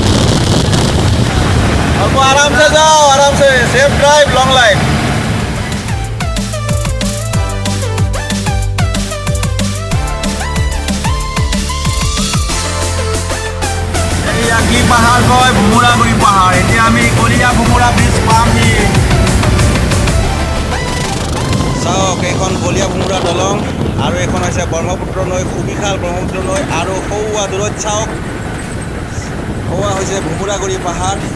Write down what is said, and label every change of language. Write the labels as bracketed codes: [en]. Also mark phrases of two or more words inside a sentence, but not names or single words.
[hi] आपको आराम से जाओ आराम से [en] safe drive long life [as] কি পাহাৰ কয় ভুমুৰাগুৰি পাহাৰ এতিয়া আমি কলীয়া ভুমুৰা ব্ৰিজ পামহি চাওক এইখন কলীয়া ভুমুৰা দলং আৰু এইখন হৈছে ব্ৰহ্মপুত্ৰ নৈ সুবিশাল ব্ৰহ্মপুত্ৰ নৈ আৰু সৌৱা দূৰত চাওক সৌৱা হৈছে ভুমুৰাগুৰি পাহাৰ